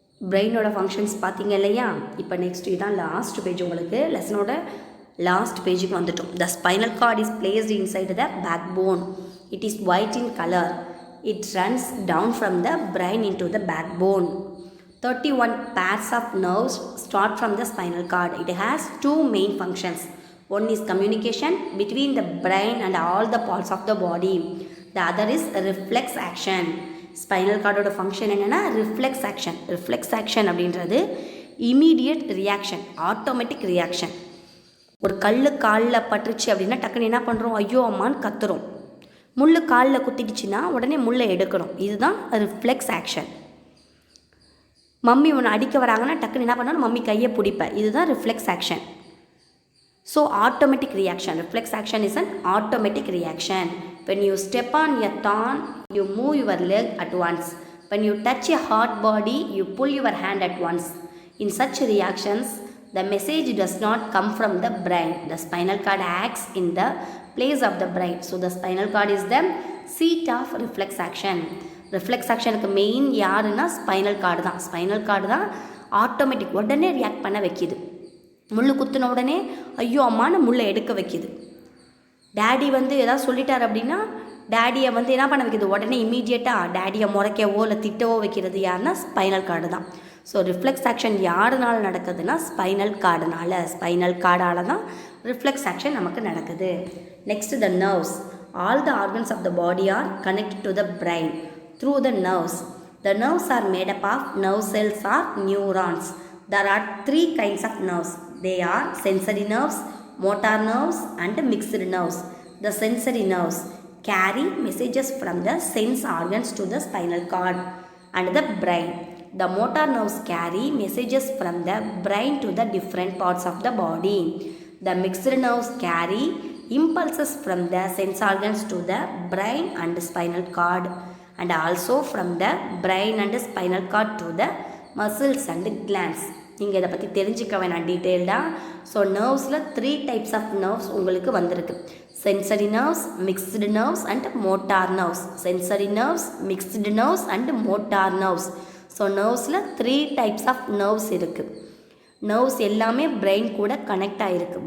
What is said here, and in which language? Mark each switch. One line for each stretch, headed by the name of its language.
Tamil: பிரெயினோட functions பார்த்தீங்க இல்லையா? இப்போ நெக்ஸ்ட் இதுதான் லாஸ்ட் பேஜ். உங்களுக்கு லெசனோட லாஸ்ட் பேஜுக்கு வந்துட்டோம்.
English: The spinal cord is placed inside the backbone. It is white in colour. It runs down from the brain into the backbone. 31 pairs of nerves start from the spinal cord. It has two main functions. One is communication between the brain and all the parts of the body. The other is reflex action.
Tamil: Spinal கார்டோட function என்னென்னா reflex action. Reflex action அப்படின்றது immediate reaction, automatic reaction. ஒரு கல் காலில் பட்டுருச்சு அப்படின்னா டக்குன்னு என்ன பண்ணுறோம், ஐயோ அம்மான்னு கத்துறோம். முள் காலில் குத்திடுச்சுன்னா உடனே முள்ளை எடுக்கணும். இதுதான் ரிஃப்ளெக்ஸ் ஆக்ஷன். மம்மி ஒன்று அடிக்க வராங்கன்னா டக்குன்னு என்ன பண்ணணும், மம்மி கையை பிடிப்பேன். இதுதான் reflex action.
English: So automatic reaction. Reflex action is an automatic reaction. When you step on a thorn, you move your leg at once. When you touch a hot body, you pull your hand at once. In such reactions, the message does not come from the brain. The spinal cord acts in the place of the brain. So the spinal cord is the seat of reflex action.
Tamil: Reflex ஆக்ஷனுக்கு main யாருன்னா spinal cord தான். Spinal cord தான் automatic, உடனே react பண்ண வைக்கிது. முள் குத்துன உடனே ஐயோ அம்மான்னு முள்ளை எடுக்க வைக்கிது. டேடி வந்து எதாவது சொல்லிட்டார் அப்படின்னா டேடியை வந்து என்ன பண்ண வைக்கிது, உடனே இமீடியட்டாக டேடியை முறைக்கவோ இல்லை திட்டவோ வைக்கிறது யாருன்னா ஸ்பைனல் கார்டு தான். ஸோ ரிஃப்ளெக்ஸ் ஆக்ஷன் யாருனால நடக்குதுன்னா ஸ்பைனல் கார்டுனால. ஸ்பைனல் கார்டால தான் ரிஃப்ளெக்ஸ் ஆக்ஷன் நமக்கு நடக்குது.
English: Next the nerves. All the organs of the body are connected to the brain through the nerves. The nerves are made up of nerve cells or neurons. There are three kinds of nerves. They are sensory nerves, motor nerves and mixed nerves. The sensory nerves carry messages from the sense organs to the spinal cord and the brain. The motor nerves carry messages from the brain to the different parts of the body. The mixed nerves carry impulses from the sense organs to the brain and spinal cord, and also from the brain and spinal cord to the muscles and glands.
Tamil: நீங்கள் இதை பற்றி தெரிஞ்சுக்க வேணாம் டீட்டெயில்டாக. So நர்வ்ஸில் 3 types of nerves உங்களுக்கு வந்திருக்கு.
English: Sensory nerves, mixed nerves and motor nerves. Sensory nerves, mixed nerves and motor nerves.
Tamil: So நர்வ்ஸில் 3 types of nerves இருக்குது. Nerves எல்லாமே பிரெயின் கூட கனெக்ட் ஆகிருக்கு.